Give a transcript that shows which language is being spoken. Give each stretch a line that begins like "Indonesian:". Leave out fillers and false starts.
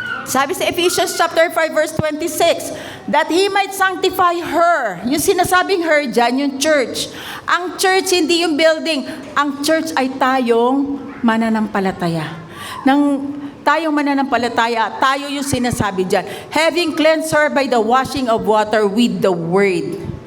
Filipino: Sabi sa
English: Ephesians chapter 5 verse 26, that He might sanctify her.
Filipino: Yung sinasabing her dyan, yung church. Ang church, hindi yung building. Ang church ay tayong mananampalataya. Tayong mananampalataya, tayo yung sinasabi dyan.
English: Having cleansed her by the washing of water with the word.